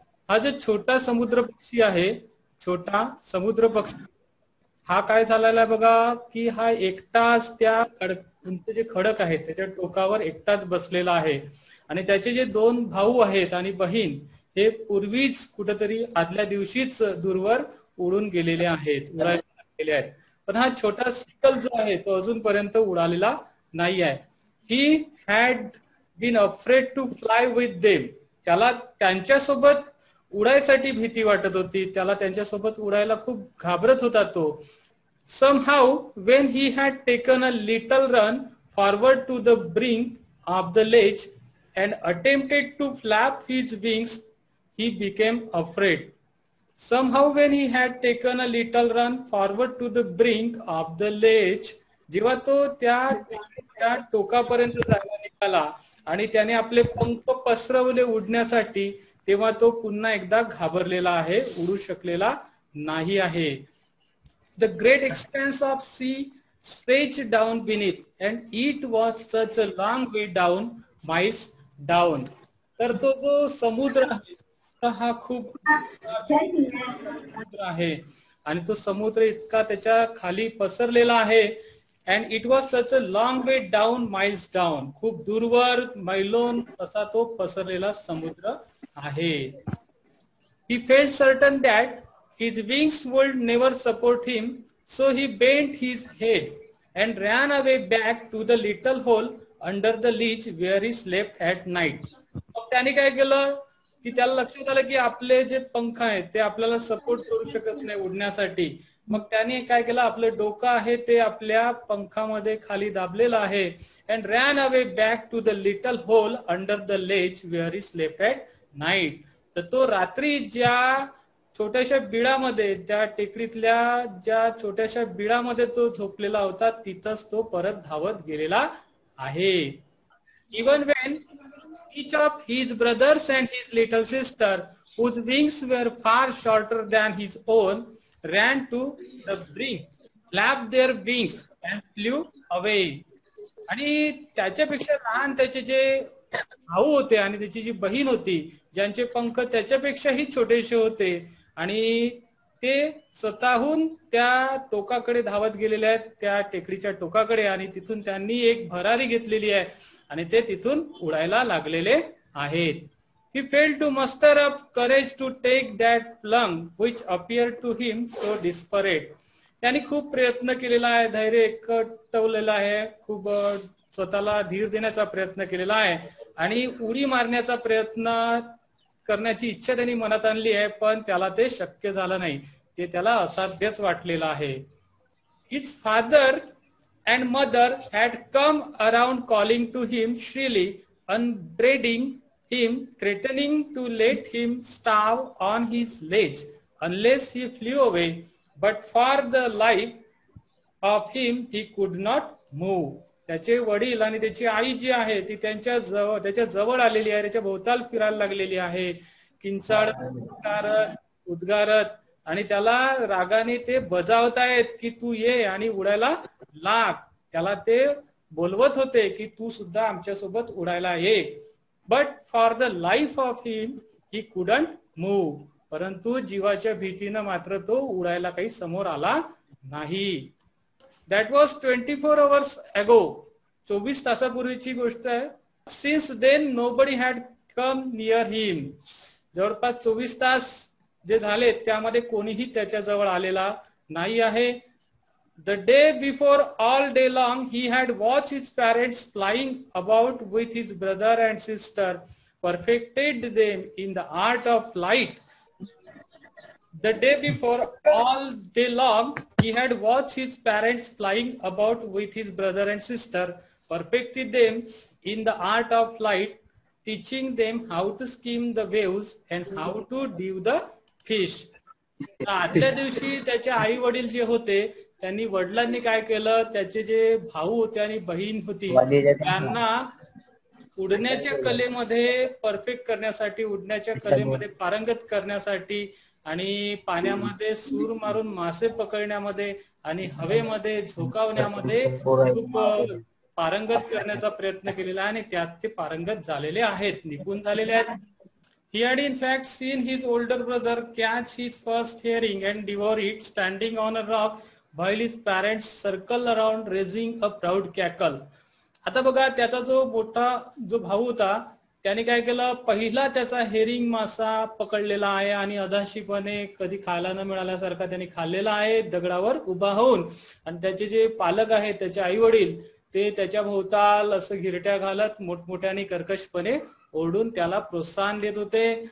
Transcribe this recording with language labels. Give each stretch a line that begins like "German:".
Marathi: हा जो छोटा समुद्र पक्षी आहे, छोटा समुद्र पक्षी हा काय झालेला आहे बघा की हा एकटाच त्या उंच जे खडक आहेत त्याच्या टोकावर एकटाच बसलेला आहे आणि त्याचे जे दोन भाऊ आहेत आणि बहीण हे पूर्वीच कुठेतरी आदल्या दिवशीच दूरवर उडून गेलेले आहेत, उडायला गेले आहेत. पण हा छोटा सिकल जो आहे तो अजूनपर्यंत उडालेला नाही आहे.
English: He had been afraid to fly with them.
Marathi: त्याला त्यांच्यासोबत उडायसाठी भीती वाटत होती, त्याला त्यांच्यासोबत उडायला खूप घाबरत होता तो.
English: Somehow, when he had taken a little run forward to the brink of the ledge and attempted to flap his wings, he became afraid. Somehow, when he had taken a little run forward to the brink of the ledge,
Marathi: जेव्हा तो त्या टोकापर्यंत जायला निघाला आणि त्याने आपले पंख पसरवले उडण्यासाठी, तेव्हा तो पुन्हा एकदा घाबरलेला आहे, उडू शकलेला नाही आहे.
English: The great expanse of sea stretched down beneath, and it was such a long way down, miles down.
Marathi: तर तो जो समुद्र आहे हा खूप समुद्र आहे आणि तो समुद्र इतका त्याच्या खाली पसरलेला आहे.
English: And it was such a long way down, miles down.
Marathi: खूप दूरवर मैलोन असा तो पसरलेला समुद्र आहे.
English: He felt certain that his wings would never support him, so he bent his head and ran away back to the little hole under the ledge where he slept at night.
Marathi: मग त्याने काय केलं की त्याला लक्षात आलं की आपले जे पंख आहेत ते आपल्याला सपोर्ट करू शकत नाही उडण्यासाठी. मग त्याने काय केलं, आपलं डोकं आहे ते आपल्या पंखामध्ये खाली दाबलेलं आहे.
English: And ran away back to the little hole under the ledge where he slept at night.
Marathi: तर तो रात्री ज्या छोट्याशा बिळामध्ये, त्या टेकडीतल्या ज्या छोट्याशा बिळामध्ये तो झोपलेला होता तिथंच तो परत धावत गेलेला आहे.
English: Even when each of his brothers and his little sister, whose wings were far shorter than his own, ran to the brink, flapped their wings and flew away.
Marathi: आणि त्याच्यापेक्षा लहान त्याचे जे भाऊ होते आणि त्याची जी बहीण होती, ज्यांचे पंख त्याच्यापेक्षाही छोटेसे होते आणि ते स्वतःहून त्या टोकाकडे धावत गेलेले आहेत, त्या टेकडीच्या टोकाकडे, आणि तिथून त्यांनी एक भरारी घेतलेली आहे आणि ते तिथून उडायला लागलेले आहेत.
English: He failed to muster up courage to take that plunge which appeared to him so desperate.
Marathi: त्यांनी खूप प्रयत्न केलेला आहे, धैर्य एकवटलेला आहे, खूप स्वतःला धीर देण्याचा प्रयत्न केलेला आहे आणि उडी मारण्याचा प्रयत्न करण्याची इच्छा त्यांनी मनात आणली आहे, पण त्याला ते शक्य झालं नाही, ते त्याला असाध्यच वाटलेलं आहे.
English: His father and mother had come around calling to him shrilly, upbraiding him, threatening to let him starve on his ledge unless he flew away, but for the life of him he could not move.
Marathi: त्याचे वडील आणि त्याची आई जी आहे ती त्याच्या जवळ आलेली आहे, त्याच्या भोवताल फिरायला लागलेली आहे, किंचाळत उद्गारत, आणि त्याला रागाने ते बजावतायत की तू ये आणि उडायला लाग. त्याला ते बोलवत होते की तू सुद्धा आमच्या सोबत उडायला ये.
English: But for the life of him he couldn't move.
Marathi: परंतु जीवाच्या भीतीनं मात्र तो उडायला काही समोर आला नाही.
English: That was 24 hours ago.
Marathi: 24 तासापूर्वीची गोष्ट आहे.
English: Since then nobody had come near him.
Marathi: जवळपास 24 तास जे झाले त्यामध्ये कोणीही त्याच्याजवळ आलेला नाही आहे.
English: The day before, all day long, he had watched his parents flying about with his brother and sister, perfected them in the art of flight. The day before, all day long, he had watched his parents flying about with his brother and sister, perfected them in the art of flight, teaching them how to skim the waves and how to dive the fish.
Marathi: आदल्या दिवशी त्याचे आई वडील जे होते त्यांनी वडिलांनी काय केलं, त्याचे जे भाऊ होते आणि बहीण होती त्यांना उडण्याच्या कलेमध्ये परफेक्ट करण्यासाठी, उडण्याच्या कलेमध्ये पारंगत करण्यासाठी आणि पाण्यामध्ये सूर मारून मासे पकडण्यामध्ये आणि हवेमध्ये झोकावण्यामध्ये खूप पारंगत करण्याचा प्रयत्न केलेला आहे आणि त्यात ते पारंगत झालेले आहेत, निपुण झालेले आहेत.
English: He had in fact seen his older brother catch his first herring and devour it standing on a rock while his parents circle around raising a proud cackle.
Marathi: आता बघा, त्याचा जो मोठा जो भाऊ होता त्याने काय केलं, पहिला त्याचा हेरिंग मासा पकडलेला आहे आणि अधाशीपणे कधी खायला न मिळाल्यासारखा त्याने खाल्लेला आहे दगडावर उभा होऊन. आणि त्याचे जे पालक आहेत, त्याचे आई वडील, ते त्याच्या भोवताल असं घिरट्या घालत मोठमोठ्याने कर्कशपणे ओरडून त्याला प्रोत्साहन देत होते.